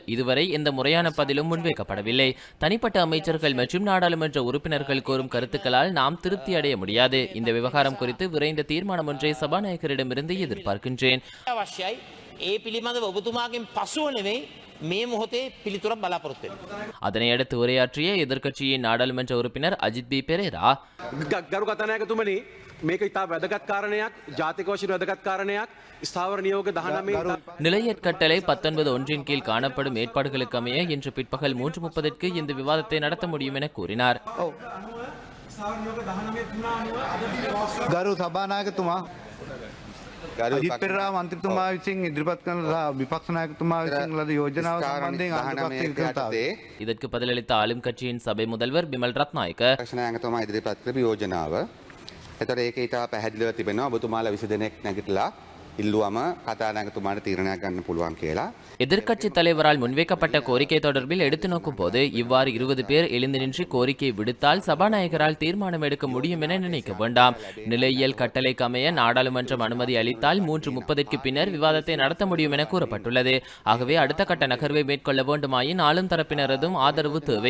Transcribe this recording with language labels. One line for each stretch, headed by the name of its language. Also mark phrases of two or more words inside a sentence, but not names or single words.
Tamil: இதுவரை எந்த முறையான பதிலும் முன்வைக்கப்படவில்லை. தனிப்பட்ட அமைச்சர்கள் மற்றும் நாடாளுமன்ற உறுப்பினர்கள் கூறும் கருத்துக்களால் நாம் திருப்தி அடைய முடியாது. இந்த விவகாரம் குறித்து விரைந்த தீர்மானம் ஒன்றை சபாநாயகரிடமிருந்து எதிர்பார்க்கின்றேன். அதனையடுத்து உரையாற்றிய எதிர்க்கட்சியின் நாடாளுமன்ற உறுப்பினர் அஜித் பி பெரேரா,
Sinhala: මේක ඉතා වැදගත් කාරණයක්, ජාතික වශයෙන් වැදගත් කාරණයක්. ස්ථාවර නියෝග 19
Tamil: நிலையற்கட்டளை 19(1) கீழ் காணப்படும் ஏற்பாடுகளுக்கு அமைய இன்று பிற்பகல் 3:30 இந்த விவாதத்தை நடத்த முடியும் என கூறினார்.
Sinhala: ගරු සභානායකතුමා, අජිත් පෙරේරා මන්ත්‍රීතුමා විසින් ඉදිරිපත් කරන විපක්ෂ නායකතුමා විසින් ලද යෝජනාව සම්බන්ධයෙන්
Tamil: இதற்கு பதிலளித்த ஆளும் கட்சியின் சபை முதல்வர் பிமல் ரத்நாயක
Sinhala: නායකතුමා ඉදිරිපත් කරපු යෝජනාව එතකොට ඒක ඊට පැහැදිලිව තිබෙනවා. ඔබතුමාලා 20 දෙනෙක් නැගිටලා ඉල්ලුවම කතානායකතුමාට තීරණයක් ගන්න පුළුවන් කියලා.
Tamil: எதிர்க்கட்சி தலைவரால் முன்வைக்கப்பட்ட கோரிக்கை தொடர்பில் எடுத்து நோக்கும் போது இவ்வாறு 20 பேர் எழுந்து நின்று கோரிக்கை விடுத்தால் சபாநாயகரால் தீர்மானம் எடுக்க முடியும் என நினைக்க வேண்டாம். நிலையியல் கட்டளைக்கு அமைய நாடாளுமன்றம் அனுமதி அளித்தால் 3:30 பின்னர் விவாதத்தை நடத்த முடியும் என கூறப்பட்டுள்ளது. ஆகவே அடுத்த கட்ட நகர்வை மேற்கொள்ள வேண்டுமாயின் ஆளும் தரப்பினரதும் ஆதரவு தேவை.